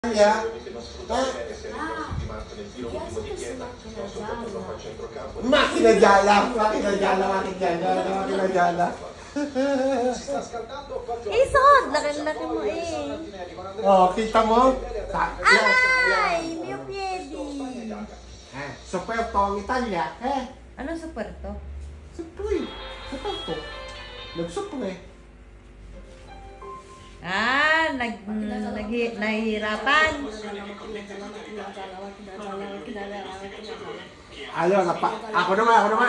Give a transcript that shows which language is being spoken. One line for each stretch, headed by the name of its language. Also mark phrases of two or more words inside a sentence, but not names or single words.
Italian: Ya. Macchina gialla, macchina gialla, macchina gialla, macchina gialla.
Filipino: Isod! Laki-laki mo eh. Oh, kita mo? Ay!
Italian: Mio piedi!
Filipino: Super to ang Italia, eh? Ano super to? Super, super to. Nag-super. Ah, nahihirapan. Ano, ako naman.